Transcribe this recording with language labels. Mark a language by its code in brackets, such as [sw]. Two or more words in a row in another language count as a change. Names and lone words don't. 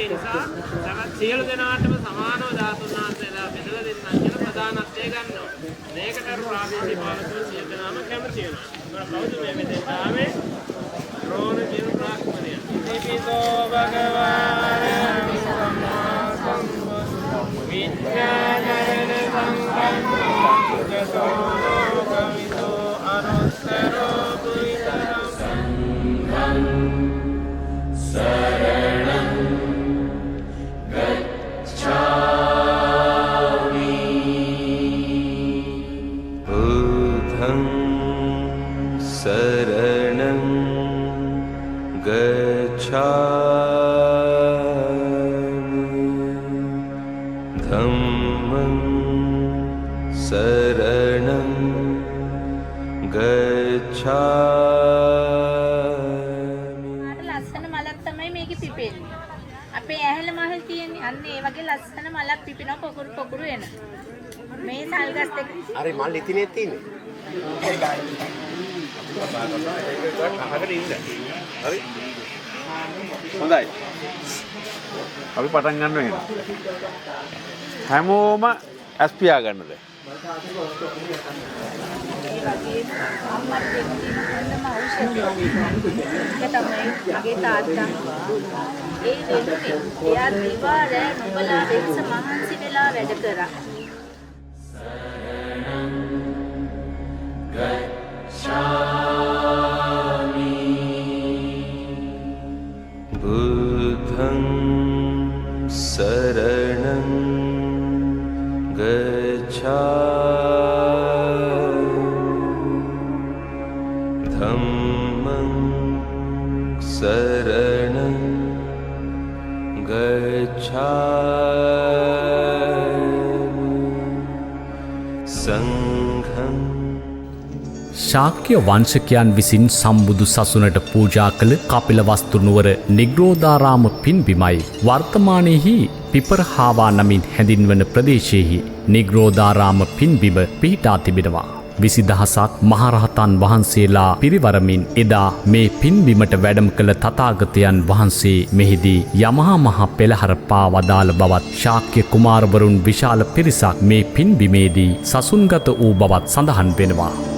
[si] ඒ නිසා සවැත් සියලු දෙනාටම සමානව ධාතුන් වහන්සේලා බෙදලා දෙන්නම් කියලා ප්‍රධානත්වය ගන්නවා. මේකට ප්‍රාදේශීය පාලකයෝ සියලු දෙනාම කැමති වෙනවා. කවුද මේ මෙතෙන් ආවේ? රෝණ කියන බ්‍රාහ්මණය. [pi] ඉතිපිසෝ භගවාන සම්මා සම්බුද්ධ විද්‍යානරණ සංඝං සුගතෝ ලෝකවිදෝ අනුත්තරෝ පුරිසං සංඝං සරණං ගච්ඡාමි බුද්ධං සරණං ගච්ඡාමි ධම්මං සරණං ගච්ඡාමි. [si] ලස්සන මලක් තමයි මේකේ පිපෙන්නේ. අපේ ඇහැල මහල් තියෙන්නේ අන්න ඒ වගේ ලස්සන මලක් පිපෙනවා පොකුරු එන. මේ සල් ගස් දෙක හරි මල් ඉතිනේ තියෙන්නේ. හරි. හොඳයි. අපි පටන් ගන්න වෙනවා. හැමෝම ඇස් පියා ගන්නද? ඒ වගේ අම්මත් දෙන්න හොඳම ඖෂධය. ඒක තමයි මගේ තාත්තා. ඒ වෙනුනේ එයා දිවා රෑ නුඹලා වෙච්ච මහන්සි වෙලා වැඩ කරා. [pi] ගච්ඡාමි බුද්ධං සරණං ගච්ඡාමි ධම්මං සරණං ගච්ඡාමි සංඝං. [si] ශාක්‍ය වංශකයන් විසින් සම්බුදු සසුනට පූජා කළ කපිලවස්තු නුවර නිග්‍රෝධාරාම පින්බිමයි වර්තමානයේහි පිපරහාවා නමින් හැඳින්වන ප්‍රදේශයේහි නිග්‍රෝධාරාම පින්බිම පිහිටා තිබෙනවා. 20000ක් මහරහතන් වහන්සේලා පිරිවරමින් එදා මේ පින්බිමට වැඩම කළ තථාගතයන් වහන්සේ මෙහිදී යමහා මහ පෙළහර පා වදාළ බවත් ශාක්‍ය කුමාරවරුන් විශාල පිරිසක් මේ පින්බිමේදී සසුන්ගත වූ බවත් සඳහන් වෙනවා.